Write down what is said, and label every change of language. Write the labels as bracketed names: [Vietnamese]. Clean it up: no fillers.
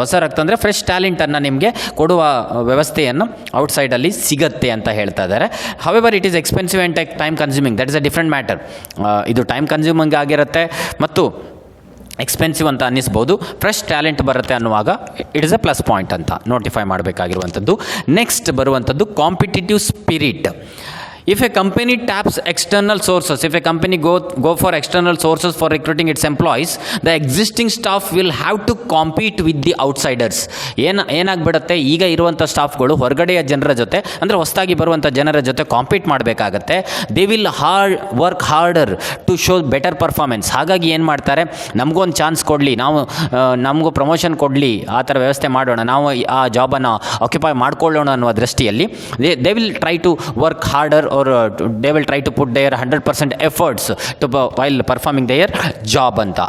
[Kannada] ಹೊಸ ರಕ್ತ ಅಂದರೆ ಫ್ರೆಶ್ ಟ್ಯಾಲೆಂಟನ್ನು ನಿಮಗೆ ಕೊಡುವ ವ್ಯವಸ್ಥೆಯನ್ನು ಔಟ್ಸೈಡಲ್ಲಿ ಸಿಗತ್ತೆ ಅಂತ ಹೇಳ್ತಾ ಇದ್ದಾರೆ. [English] However it is expensive and time consuming, that is a different matter. [Kannada] ಇದು ಟೈಮ್ ಕನ್ಸ್ಯೂಮಿಂಗ್ ಆಗಿರುತ್ತೆ ಮತ್ತು ಎಕ್ಸ್ಪೆನ್ಸಿವ್ ಅಂತ ಅನ್ನಿಸ್ಬೋದು. ಫ್ರೆಶ್ ಟ್ಯಾಲೆಂಟ್ ಬರುತ್ತೆ ಅನ್ನುವಾಗ [English] it is a plus point [Kannada] ಅಂತ ನೋಟಿಫೈ ಮಾಡಬೇಕಾಗಿರುವಂಥದ್ದು. ನೆಕ್ಸ್ಟ್ ಬರುವಂಥದ್ದು competitive spirit. [English] If a company taps external sources, if a company go for external sources for recruiting its employees, the existing staff will have to compete with the outsiders. [Kannada] ಏನಾಗ್ಬಿಡುತ್ತೆ, ಈಗ ಇರುವಂಥ ಸ್ಟಾಫ್ಗಳು ಹೊರಗಡೆಯ ಜನರ ಜೊತೆ, ಅಂದರೆ ಹೊಸದಾಗಿ ಬರುವಂಥ ಜನರ ಜೊತೆ ಕಾಂಪೀಟ್ ಮಾಡಬೇಕಾಗತ್ತೆ. [English] They will work harder to show better performance. [Kannada] ಹಾಗಾಗಿ ಏನು ಮಾಡ್ತಾರೆ, ನಮಗೊಂದು ಚಾನ್ಸ್ ಕೊಡಲಿ, ನಮಗೂ ಪ್ರಮೋಷನ್ ಕೊಡಲಿ, ಆ ಥರ ವ್ಯವಸ್ಥೆ ಮಾಡೋಣ, ನಾವು ಆ ಜಾಬನ್ನು ಆಕ್ಯುಪೈ ಮಾಡ್ಕೊಳ್ಳೋಣ ಅನ್ನುವ ದೃಷ್ಟಿಯಲ್ಲಿ [English] they will try to work harder or they will try to put their 100% efforts to while performing their job [Kannada] ಅಂತ.